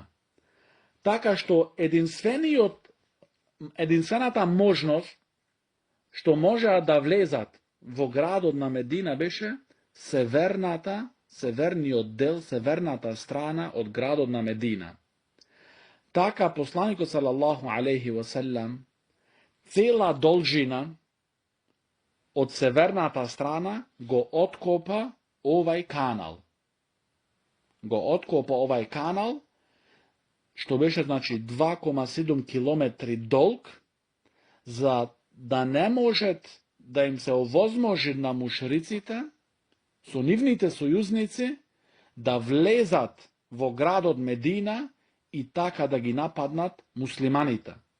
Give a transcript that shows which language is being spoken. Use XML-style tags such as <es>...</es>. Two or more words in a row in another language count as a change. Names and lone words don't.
<mk>Така што единствената можност што можеа да влезат во градот на Медина беше северниот дел, северната страна од градот на Медина. Така посланикот</mk> <ar>صلى الله عليه وسلم</ar> <mk>цела должина од северната страна го откопа овај канал. Што беше значи 2,7 километри долг, за да не можат да им се овозможи на мушриците, со нивните сојузници, да влезат во градот Медина и така да ги нападнат муслиманите.</mk>